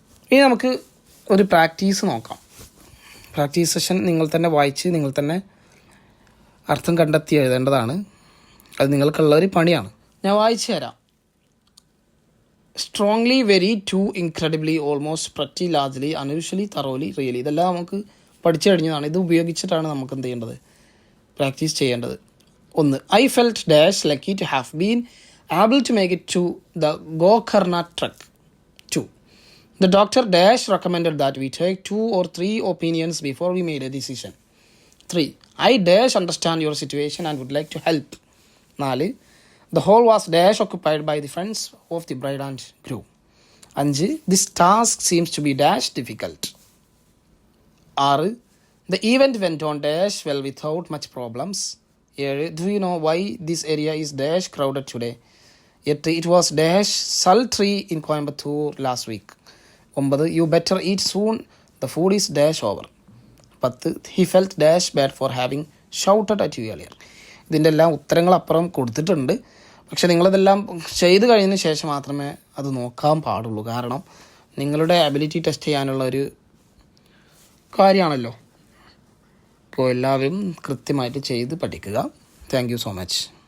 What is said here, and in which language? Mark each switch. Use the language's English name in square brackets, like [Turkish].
[Malayalam] ഇനി നമുക്ക് ഒരു പ്രാക്ടീസ് നോക്കാം. പ്രാക്ടീസ് സെഷൻ നിങ്ങൾ തന്നെ വായിച്ച് നിങ്ങൾ തന്നെ അർത്ഥം കണ്ടെത്തി എഴുതേണ്ടതാണ്. അത് നിങ്ങൾക്കുള്ള ഒരു പണിയാണ്. ഞാൻ വായിച്ചു തരാം. [English] Strongly, very, too, incredibly, almost, pretty, largely, unusually, thoroughly, really. [Malayalam] ഇതെല്ലാം നമുക്ക് പഠിച്ചു കഴിഞ്ഞതാണ്. ഇത് ഉപയോഗിച്ചിട്ടാണ് നമുക്ക് എന്ത് ചെയ്യേണ്ടത്, പ്രാക്ടീസ് ചെയ്യേണ്ടത്. [English] 1. I felt dash lucky to have been able to make it to the Gokarna trek. 2. The doctor dash recommended that we take 2 or 3 opinions before we made a decision. 3. I dash understand your situation and would like to help. 4. The hall was dash occupied by the friends of the bride and groom. 5. This task seems to be dash difficult. 6. The event went on dash well without much problems. 7. Do you know why this area is dash crowded today? 8. It was dash sultry in Coimbatore last week. 9. You better eat soon. The food is dash over. 10. He felt dash bad for having shouted at you earlier. [Malayalam] ഇതിൻ്റെ എല്ലാം ഉത്തരങ്ങൾ അപ്പുറം കൊടുത്തിട്ടുണ്ട്. പക്ഷെ നിങ്ങളിതെല്ലാം ചെയ്ത് കഴിഞ്ഞതിന് ശേഷം മാത്രമേ അത് നോക്കാൻ പാടുള്ളൂ. കാരണം നിങ്ങളുടെ അബിലിറ്റി ടെസ്റ്റ് ചെയ്യാനുള്ള ഒരു കാര്യമാണല്ലോ. അപ്പോൾ എല്ലാവരും കൃത്യമായിട്ട് ചെയ്ത് പഠിക്കുക. [English] Thank you so much.